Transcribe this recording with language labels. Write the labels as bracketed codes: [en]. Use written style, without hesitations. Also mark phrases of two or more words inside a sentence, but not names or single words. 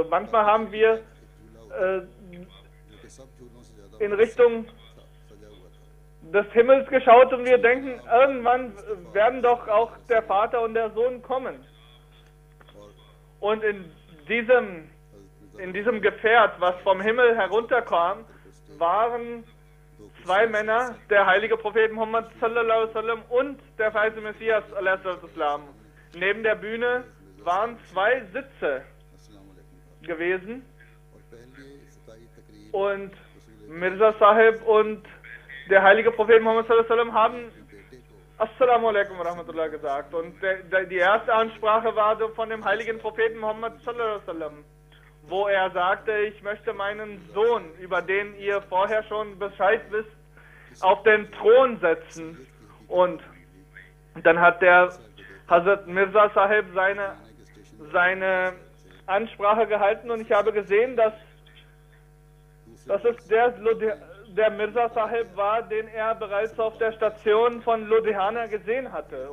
[de] Und manchmal haben wir in Richtung des Himmels geschaut und wir denken, irgendwann werden doch auch der Vater und der Sohn kommen. Und in diesem Gefährt, was vom Himmel herunterkam, waren zwei Männer, der heilige Prophet Muhammad [ar] صلى الله عليه وسلم [de] und der verheißene Messias [ar] عليه وسلم. [de] Neben der Bühne waren zwei Sitze gewesen und Mirza Sahib und der heilige Prophet Muhammad [ar] صلى الله عليه وسلم [de] haben [ar] السلام عليكم ورحمة الله [de] gesagt. Und die erste Ansprache war von dem heiligen Propheten Muhammad [ar] صلى الله عليه وسلم, [de] wo er sagte, ich möchte meinen Sohn, über den ihr vorher schon Bescheid wisst, auf den Thron setzen. Und dann hat der Hazrat Mirza Sahib seine Ansprache gehalten und ich habe gesehen, dass es der Mirza Sahib war, den er bereits auf der Station von Ludhiana gesehen hatte.